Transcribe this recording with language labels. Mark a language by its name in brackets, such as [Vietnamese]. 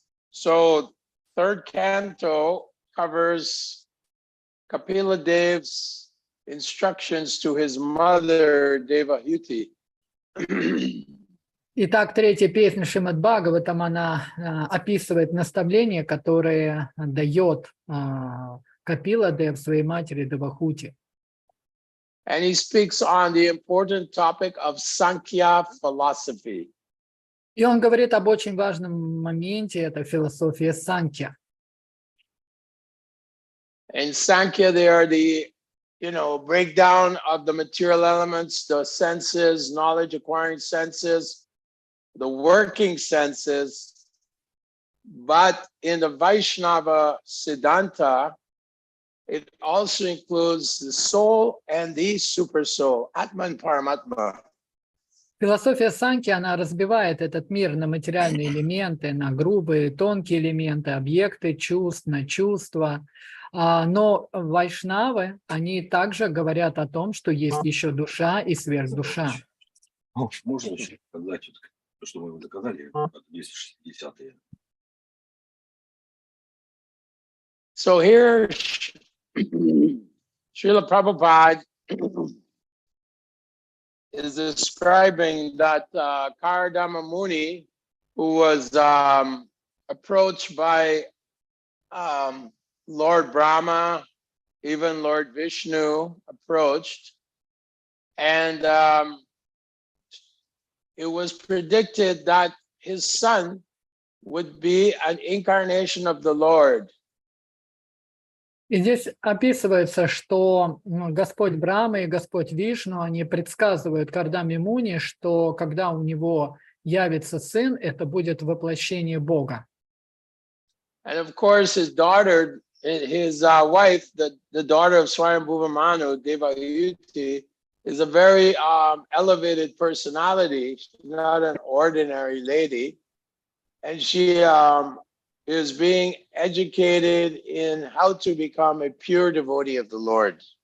[English] So, third canto covers Kapila Dev's instructions to his mother Devahuti. [Russian] Итак, третья песня Шримад Бхагаватам, она описывает наставления, которые дает Капила Дев своей матери Девахути. [English] And he speaks on the important topic of Sankhya philosophy. [Russian] И он говорит об очень важном моменте, это философия Санkhya. [English] In Sankhya, they are the, breakdown of the material elements, the senses, knowledge acquiring senses, the working senses. But in the Vaishnava Siddhanta, it also includes the soul and the super soul, Atman Paramatma. [Russian] Философия Санки, она разбивает этот мир на материальные элементы, на грубые, тонкие элементы, объекты чувств, на чувства. Но вайшнавы, они также говорят о том, что есть еще душа и сверхдуша. Можно еще сказать, что мы доказали, 260-е. [English] So here, Srila Prabhupada is describing that Karadama Muni, who was approached by Lord Brahma, even Lord Vishnu approached, and it was predicted that his son would be an incarnation of the Lord. [Russian] И здесь описывается, что Господь Брахма и Господь Вишну, они предсказывают Кардаме Муни, что когда у него явится сын, это будет воплощение Бога. [English] And of course, his daughter, his wife, the daughter of Swayambhuva Manu, Devayuti, is a very elevated personality. She's not an ordinary lady. And she is being educated in how to become a pure devotee of the Lord.